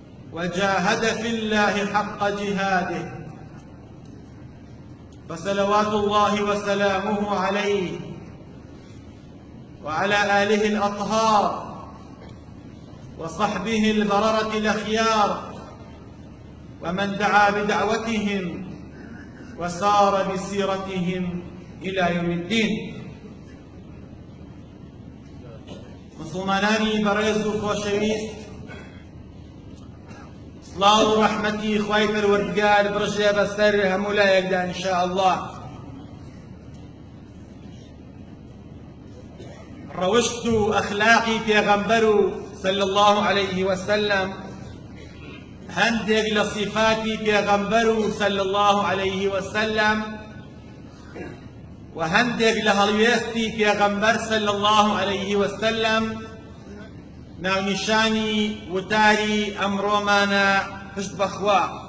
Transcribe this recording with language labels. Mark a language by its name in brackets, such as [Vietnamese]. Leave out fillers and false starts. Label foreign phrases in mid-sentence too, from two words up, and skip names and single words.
[Arabic] وجاهد في الله حق جهاده، فصلوات الله وسلامه عليه وعلى آله الأطهار وصحبه البررة الأخيار ومن دعا بدعوتهم وسار بسيرتهم إلى يوم الدين. [Central Kurdish] مسلمانانی بەڕێز و خۆشەویست، سڵاو و ڕەحمەتی خوای پەروەردگار بڕژێ بەسەر هەموو لایەکدا ئینشاءالله. ڕەوشت و ئەخلاقی پێغەمبەر و [Arabic] صلی الله عليه وسلم، [Central Kurdish] هەندێک لە صفاتی پێغەمبەر و [Arabic] صلی الله عليه وسلم [Central Kurdish] و هەندێک لە هەڵوێستی پێغەمبەر [Arabic] صلی الله عليه وسلم [Central Kurdish] ناونیشانی وتاری ئەمڕۆمانە پشت بەخوا.